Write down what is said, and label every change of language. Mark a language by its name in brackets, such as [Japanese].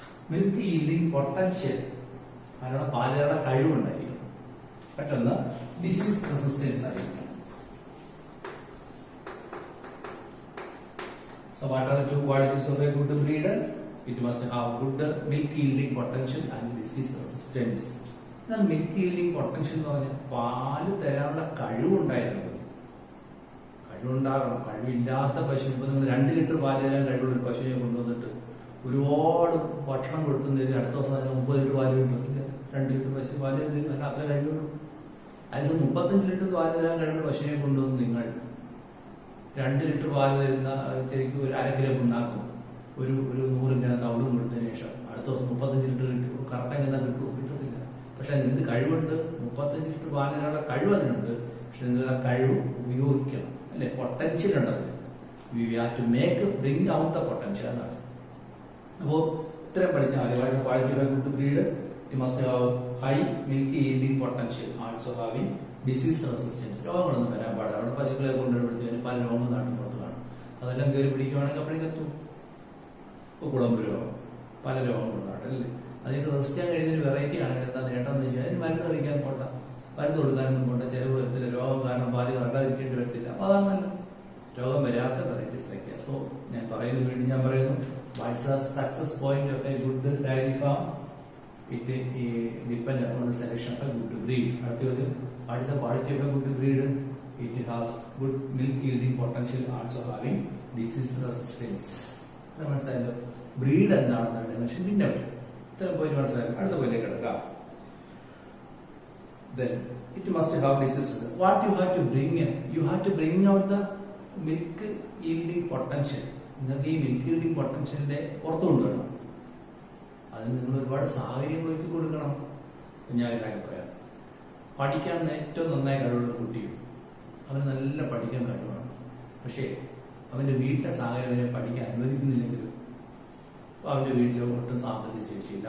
[Malayalam] Milk yielding potential, അതിനുള്ള പാലുകളുടെ കഴിവുണ്ടായിരിക്കും. പെട്ടെന്ന് disease resistance ആയിരിക്കും. [English] So what are the two qualities of a good breed? It must have good milk yielding potential and disease resistance. [Malayalam] എന്നാൽ milk yielding potential എന്ന് പറഞ്ഞാൽ പാല് തരാനുള്ള കഴിവുണ്ടായിരുന്നു. കഴിവുണ്ടാകണം. കഴിവില്ലാത്ത പശു, ഇപ്പൊ നിങ്ങൾ 2 ലിറ്റർ പാല് തരാൻ കഴിവുള്ള ഒരു പശുവിനെ കൊണ്ടുവന്നിട്ട് ഒരുപാട് ഭക്ഷണം കൊടുക്കുന്നതിന് അടുത്ത ദിവസം 30 ലിറ്റർ പാല് കിട്ടുന്നില്ല. 2 ലിറ്റർ പശു പാല് തരുന്നില്ല, അത്ര കഴിവുള്ളൂ. അതിന് 35 ലിറ്റർ പാല് തരാൻ കഴിവുള്ള പശുവിനെ കൊണ്ടുവന്ന് നിങ്ങൾ 2 ലിറ്റർ പാല് തരുന്ന ശരിക്കും ഒരു 1/2 കിലോ ഉണ്ടാക്കും. ഒരു 100 ഗ്രാം തവിടും കൊടുത്തതിന് ശേഷം അടുത്ത ദിവസം 35 ലിറ്റർ കിട്ടും. കറക്റ്റായി തന്നെ കിട്ടത്തില്ല. പക്ഷെ അതിന് എന്ത് കഴിവുണ്ട്? 35 ലിറ്റർ പാല് തരാനുള്ള കഴിവ് അതിനുണ്ട്. പക്ഷെ നിങ്ങൾ ആ കഴിവ് ഉപയോഗിക്കണം അല്ലെ? പൊട്ടൻഷ്യൽ ഉണ്ടത്. [English] We have to make bring out the potential എന്നാണ്. [Malayalam] അപ്പോ ഇത്രയും പഠിച്ചാൽ മതി. [English] Quality of a good breed, it must have high milk yielding potential, also having disease resistance. [Malayalam] രോഗങ്ങളൊന്നും വരാൻ പാടില്ല. അവിടെ പശുക്കളെ കൊണ്ടുവരുമ്പോഴത്തേന് പല രോഗങ്ങൾ നാട്ടിൻ പുറത്ത് കാണും. അതെല്ലാം കയറി പിടിക്കുവാണെങ്കിൽ അപ്പോഴേക്കും എത്തും. ഇപ്പൊ കുളമ്പ് രോഗം, പല രോഗങ്ങളുണ്ടാണ് അല്ലേ? അതിന് റെസ്റ്റ് ചെയ്യാൻ കഴിയുന്ന വെറൈറ്റി ആണെങ്കിൽ എന്താ നേട്ടമെന്ന് വെച്ചാൽ അതിന് മരുന്ന് കഴിക്കാൻ പോട്ട, മരുന്ന് കൊടുക്കാനൊന്നും പോട്ട, ചെലവ് വരത്തില്ല. രോഗം കാരണം പാല് കറക്കാതിരിക്കേണ്ടി വരത്തില്ല. അപ്പൊ അതാണ് നല്ല രോഗം വരാത്ത വെറൈറ്റീസ് കഴിക്കുക. [English] so [Malayalam] ഞാൻ പറയുന്നത് വീണ്ടും ഞാൻ പറയുന്നു, [English] What's the success point of a good dairy farm? It depends upon the selection of a good breed. What is the quality of a good breed? It has good milk yielding potential, also having disease resistance. [Malayalam] മനസ്സിലായല്ലോ? Breed എന്താണെന്ന് മനുഷ്യൻ പിന്നെ വരും. ഇത്തരം point മനസ്സിലാക്കും. അടുത്ത പോയിലേക്ക് എടുക്കാം. [English] Then it must have disease. What you have to bring in? You have to bring out the milk yielding potential. [Malayalam] നിങ്ങൾക്ക് ഈ മിൽക്ക് yielding പൊട്ടൻഷ്യലിന്റെ പുറത്തു കൊണ്ടുവരണം. അതിന് നിങ്ങൾ ഒരുപാട് സാഹചര്യങ്ങൾ ഒരുക്കി കൊടുക്കണം. ഞാൻ കാര്യം പറയാം. പഠിക്കാൻ ഏറ്റവും നന്നായി കഴിവുള്ള കുട്ടിയും അവന് നല്ല പഠിക്കാൻ കഴിവാണ്. പക്ഷേ അവന്റെ വീട്ടിലെ സാഹചര്യം അവനെ പഠിക്കാൻ അനുവദിക്കുന്നില്ലെങ്കിലും അവന്റെ വീട്ടിൽ ഒട്ടും സാമ്പത്തിക ശേഷിയില്ല.